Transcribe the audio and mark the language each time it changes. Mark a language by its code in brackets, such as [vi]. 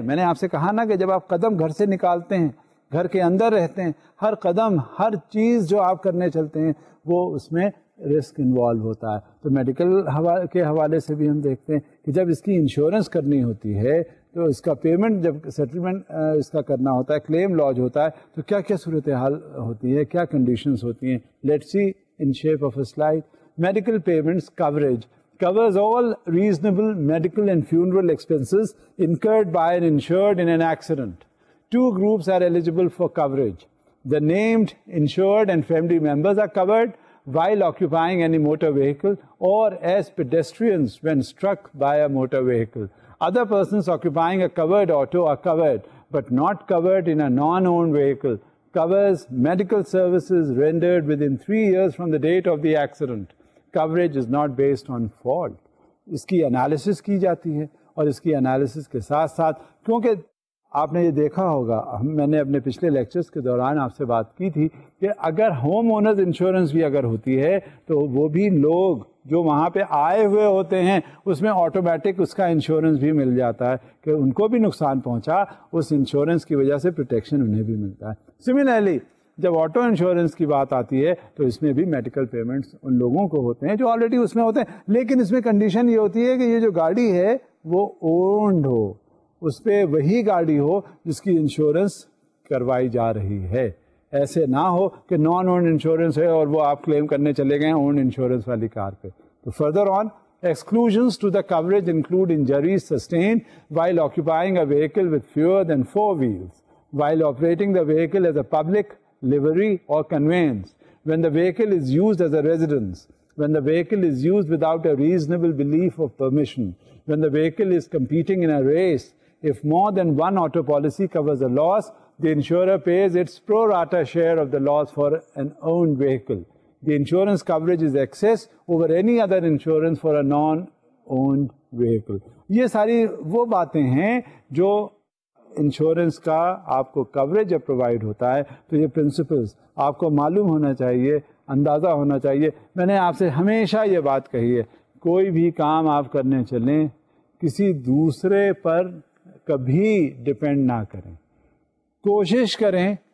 [ur] میں نے آپ سے کہا نا کہ جب آپ قدم گھر سے نکالتے ہیں، گھر کے اندر رہتے ہیں، ہر قدم، ہر چیز جو آپ کرنے چلتے ہیں وہ اس میں رسک انوالو ہوتا ہے. تو میڈیکل کے حوالے سے بھی ہم دیکھتے ہیں کہ جب اس کی انشورنس کرنی ہوتی ہے تو اس کا پیمنٹ، جب سیٹلمنٹ اس کا کرنا ہوتا ہے، کلیم لاج ہوتا ہے، تو کیا کیا صورتحال ہوتی ہے، کیا کنڈیشنز ہوتی ہیں. [en] Let's see in shape of a slide. Medical payments coverage covers all reasonable medical and funeral expenses incurred by an insured in an accident. Two groups are eligible for coverage. The named insured and family members are covered while occupying any motor vehicle or as pedestrians when struck by a motor vehicle. Other persons occupying a covered auto are covered, but not covered in a non-owned vehicle. Covers medical services rendered within 3 years from the date of the accident. Coverage is not based on fault. [ur] اس کی analysis کی جاتی ہے، اور اس کی analysis کے ساتھ ساتھ، کیونکہ آپ نے یہ دیکھا ہوگا، میں نے اپنے پچھلے لیکچرز کے دوران آپ سے بات کی تھی کہ اگر ہوم اونرز انشورنس بھی اگر ہوتی ہے تو وہ بھی لوگ جو وہاں پہ آئے ہوئے ہوتے ہیں اس میں آٹومیٹک اس کا انشورنس بھی مل جاتا ہے کہ ان کو بھی نقصان پہنچا، اس انشورنس کی وجہ سے پروٹیکشن انہیں بھی ملتا ہے. سملرلی جب آٹو انشورنس کی بات آتی ہے تو اس میں بھی میڈیکل پیمنٹس ان لوگوں کو ہوتے ہیں جو آلریڈی اس میں ہوتے ہیں، لیکن اس میں کنڈیشن یہ ہوتی ہے کہ یہ جو گاڑی ہے وہ اونڈ ہو، اس پہ وہی گاڑی ہو جس کی انشورنس کروائی جا رہی ہے. ایسے نہ ہو کہ نان اونڈ انشورنس ہے اور وہ آپ کلیم کرنے چلے گئے اونڈ انشورنس والی کار پہ. [en] تو further on exclusions to the coverage include injuries sustained while occupying a vehicle with fewer than 4 wheels, while operating the vehicle as a public livery or conveyance, when the vehicle is used as a residence, when the vehicle is used without a reasonable belief of permission, when the vehicle is competing in a race. If more than one auto policy covers a loss, the insurer pays its pro rata share of the loss for an owned vehicle. The insurance coverage is excess over any other insurance for a non-owned vehicle. [ur] یہ ساری وہ باتیں ہیں جو insurance کا آپ کو coverage جب پرووائڈ ہوتا ہے تو یہ پرنسپلز آپ کو معلوم ہونا چاہیے، اندازہ ہونا چاہیے. میں نے آپ سے ہمیشہ یہ بات کہی ہے، کوئی بھی کام آپ کرنے چلیں کسی دوسرے پر کبھی ڈپینڈ نہ کریں، کوشش کریں.